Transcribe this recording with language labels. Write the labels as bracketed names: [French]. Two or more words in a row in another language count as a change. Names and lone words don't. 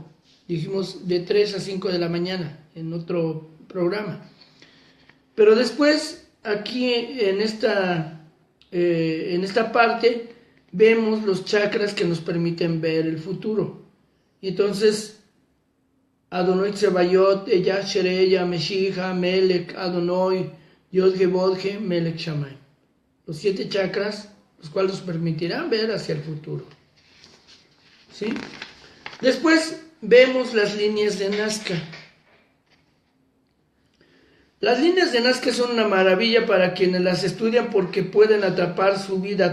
[Spanish] Dijimos de 3 a 5 de la mañana en otro programa. Pero después, aquí en esta parte, vemos los chakras que nos permiten ver el futuro. Y entonces, Adonai Tsebayot, Eya Shereya, Meshicha, Melech, Adonai, Yodge Bodge, Melech Shammai. Los 7 chakras, los cuales nos permitirán ver hacia el futuro. ¿Sí? Después vemos las líneas de Nazca. Las líneas de Nazca son una maravilla para quienes las estudian porque pueden atrapar su vida.